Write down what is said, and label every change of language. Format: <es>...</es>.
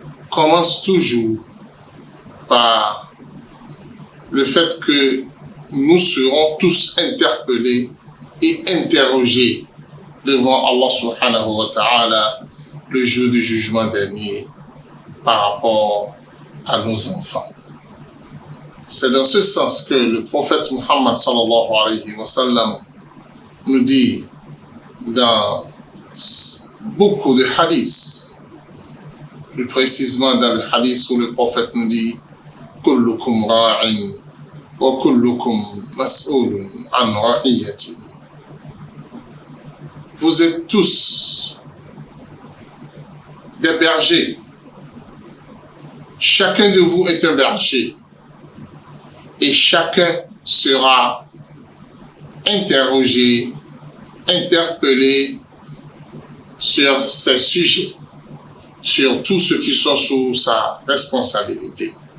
<fr>commencent toujours par le fait que nous serons tous interpellés et interrogés devant Allah subhanahu wa ta'ala le jour du jugement dernier par rapport à nos enfants. C'est dans ce sens que le prophète Muhammad sallallahu alayhi wa sallam nous dit dans beaucoup de hadiths, plus précisément dans le hadith où le prophète nous dit</fr> <ar>كلكم راع وكلكم مسؤول عن رعيته.</ar> <fr>Vous êtes tous des bergers. Chacun de vous est un berger. Et chacun sera interrogé, interpellé sur ces sujets, sur tous ceux qui sont sous sa responsabilité.</fr>